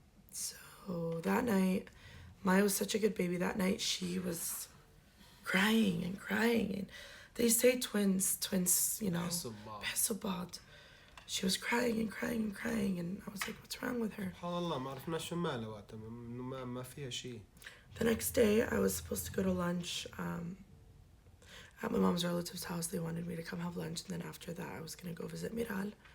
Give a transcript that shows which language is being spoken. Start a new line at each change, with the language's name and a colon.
English: So that night, Maya was such a good baby. That night she was crying and crying. And they say twins, you know,
Arabic: بحسوا بعض.
English: She was crying and crying and crying, and I was like, what's wrong with her?
Arabic: سبحان الله ما عرفنا شو مالها وقتها إنه ما فيها شيء.
English: The next day, I was supposed to go to lunch at my mom's relative's house. They wanted me to come have lunch, and then after that, I was going to go visit Miral.